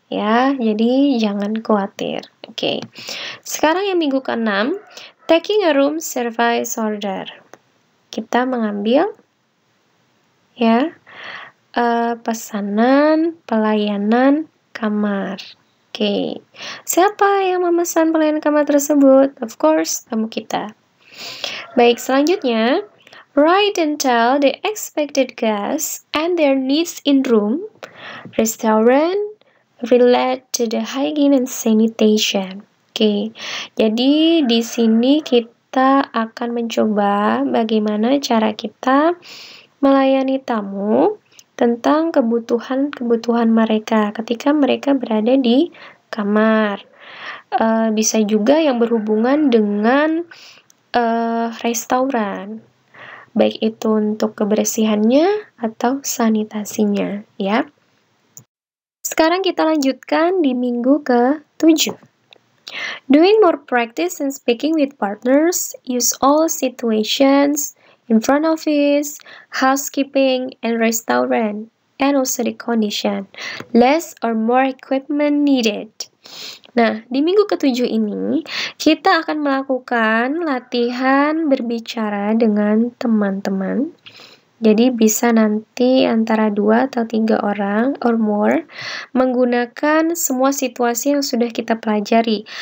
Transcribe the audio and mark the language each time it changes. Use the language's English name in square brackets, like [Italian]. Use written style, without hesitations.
[Indonesian] ya, jadi jangan khawatir. Oke. Sekarang yang minggu ke-6, [English] taking a room service order. [Indonesian] Kita mengambil ya pesanan pelayanan kamar. Oke. Siapa yang memesan pelayanan kamar tersebut? [English] Of course, [Indonesian] tamu kita. Baik, selanjutnya, [English] write and tell the expected guests and their needs in room, restaurant, relate to the hygiene and sanitation. [Indonesian] Oke, jadi di sini kita akan mencoba bagaimana cara kita melayani tamu tentang kebutuhan-kebutuhan mereka ketika mereka berada di kamar. Bisa juga yang berhubungan dengan restoran, baik itu untuk kebersihannya atau sanitasinya, ya. Sekarang kita lanjutkan di minggu ke-7. [English] Doing more practice in speaking with partners, use all situations, in front office, housekeeping, and restaurant, and also the condition. Less or more equipment needed. [Indonesian] Nah, di minggu ke-7 ini, kita akan melakukan latihan berbicara dengan teman-teman. Jadi bisa nanti antara 2 atau 3 orang [English] or more [Indonesian] menggunakan semua situasi yang sudah kita pelajari.